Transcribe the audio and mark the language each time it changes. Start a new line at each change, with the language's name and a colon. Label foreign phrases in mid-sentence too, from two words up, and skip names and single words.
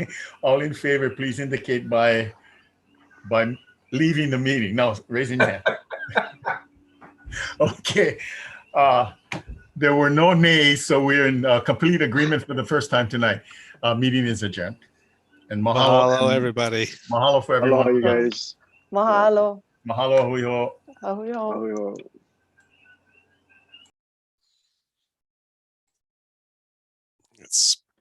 English: All in favor, please indicate by leaving the meeting. No, raising your hand. Okay. There were no nays, so we're in complete agreement for the first time tonight. Meeting is adjourned. And mahalo. Mahalo, everybody. Mahalo for everyone. Aloha, you guys. Mahalo.
Hawaiian: Mahalo, hui hou. Ahuyo. Ahuyo.
English: It's